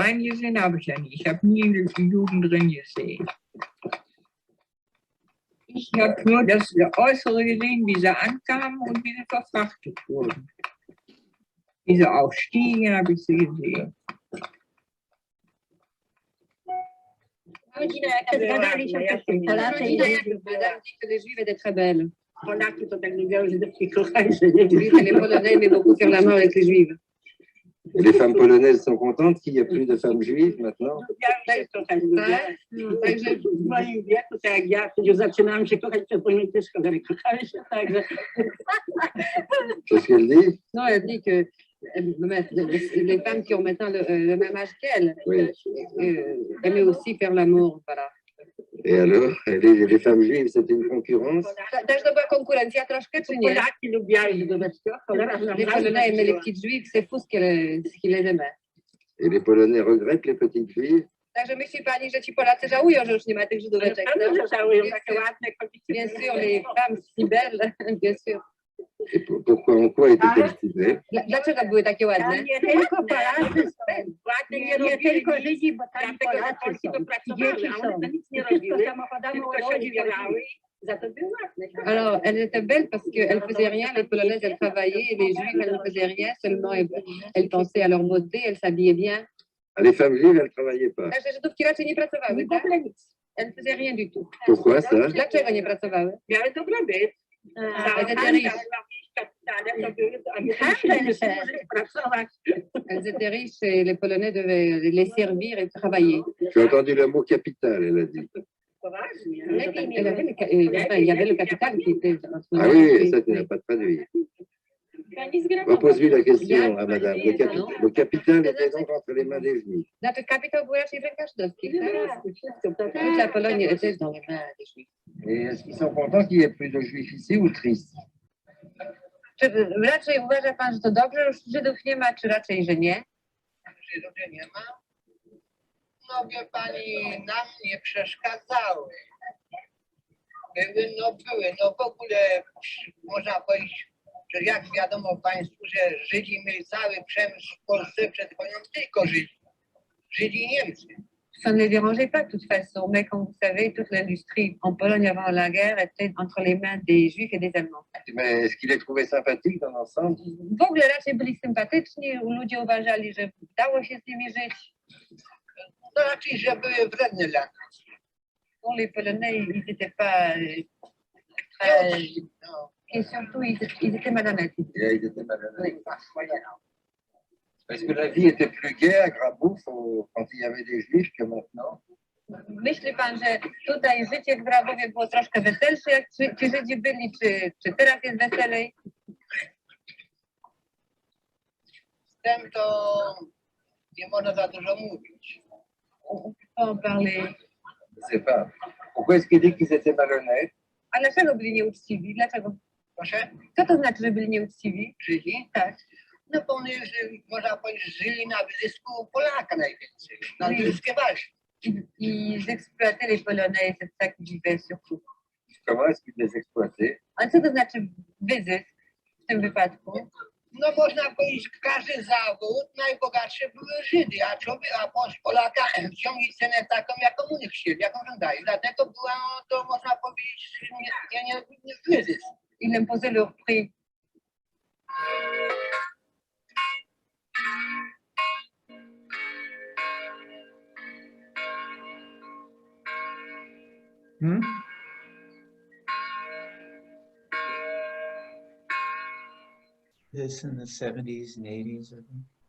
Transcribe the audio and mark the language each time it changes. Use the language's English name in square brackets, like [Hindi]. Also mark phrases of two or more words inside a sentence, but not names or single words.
[German] reingesehen habe ich ja nie. Ich habe nie einen Juden drin gesehen. Ich habe nur das Äußere gesehen, wie sie ankamen und wie sie verfrachtet wurden. Wie sie aufstiegen, habe ich sie gesehen. [French] Polacy que les Juifs étaient très belles. Les Polonais aimaient beaucoup faire l'amour avec les Juifs. Et les femmes polonaises sont contentes qu'il n'y ait plus de femmes juives maintenant? Qu'est-ce qu'elle dit? Non, elle dit que les femmes qui ont maintenant le même âge qu'elle Oui. aimaient aussi faire l'amour. Voilà. Et alors, les femmes juives, c'était une concurrence? [Polish] Też to była konkurencja troszkę, czy nie? [French] Les Polonais aimaient les petites juives, c'est fou ce qu'ils les aimaient. Et les Polonais regrettent les petites juives? [Polish] Także myśli pani, że ci Polacy żałują, że już nie ma tych Żydóweczek? [French] Bien sûr, les femmes si belles, bien sûr. Et pourquoi, en quoi étaient-elles si belles? [Polish] Dlaczego były takie ładne? Nie tylko Polacy, nie tylko Żydzi, bo tam Polacy są. Dzieci są. Wszystko samochodami woziły. [French] Alors, elles étaient belles parce qu'elles ne faisaient rien, les Polonaises, elles travaillaient, et les Juifs, elles ne faisaient rien, seulement elles pensaient à leur beauté, elles s'habillaient bien. Ah, les femmes juives, elles ne travaillaient pas. [Polish] Także Żydówki raczej nie pracowały, tak? [French] Elles ne faisaient rien du tout. Pourquoi ça? [Polish] Dlaczego nie pracowały? Miały dobrobyt. [French] Elles étaient riches. Elles étaient riches et les Polonais devaient les servir et travailler. J'ai entendu le mot capital, elle a dit. Il y avait le capital qui était... Ah oui, ça, tu n'as pas traduit. Repose-lui la question à madame. Le capital était donc entre les mains des Juifs. [Polish] Znaczy kapitał był raczej w rękach żydowskich, tak? [French] Toute la Pologne était dans les mains des Juifs. Et est-ce qu'ils sont contents qu'il n'y ait plus de Juifs ici ou tristes? [Polish] Czy raczej uważa pan, że to dobrze, że już Żydów nie ma, czy raczej, że nie? Żydów nie ma. No wie pani, nam nie przeszkadzały. Były, no w ogóle można powiedzieć, że jak wiadomo państwu, że Żydzi mieli cały przemysł w Polsce przed wojną, tylko Żydzi i Niemcy. [French] Ça ne les dérangeait pas de toute façon, mais comme vous savez, toute l'industrie en Pologne avant la guerre était entre les mains des Juifs et des Allemands. Mais est-ce qu'il les trouvait sympathiques dans l'ensemble? [Polish] W ogóle raczej byli sympatyczni, ludzie uważali, że dało się z nimi żyć. No raczej, że były wredne dla nas. [French] Pour les Polonais, ils n'étaient pas très... [Polish] No. [French] Et surtout, ils étaient malhonnêtes. Et ils étaient malhonnêtes. Est-ce que la vie était plus gaie à Grabouf quand il y avait des Juifs que maintenant? [Polish] Myśli pan, że tutaj życie w Grabowie było troszkę weselsze, jak ci Żydzi byli, czy teraz jest weselej? Z tym to nie można za dużo mówić. [French] On peut en parler. Je ne sais pas. Pourquoi est-ce qu'il dit qu'ils étaient malhonnêtes? [Polish] A dlaczego byli nieuczciwi? Dlaczego? Proszę? Co to znaczy, że byli nieuczciwi? Żydzi? Tak. No bo oni, że można powiedzieć, żyli na wyzysku Polaka najwięcej. Na wyzyskie walki. [French] Ils exploitaient les Polonais, c'est ça qu'ils vivaient surtout. Comment est-ce qu'ils les exploitaient? [Polish] A co to znaczy wyzysk w tym wypadku? No można powiedzieć, każdy zawód najbogatsze były Żydy, a Polaka ciągli cenę taką, jaką oni chcieli, jaką żądali. Dlatego była to, można powiedzieć, nie wyzysk. [French] Ils imposaient leur prix. Hmm? [English] This in the 70s and 80s, I think.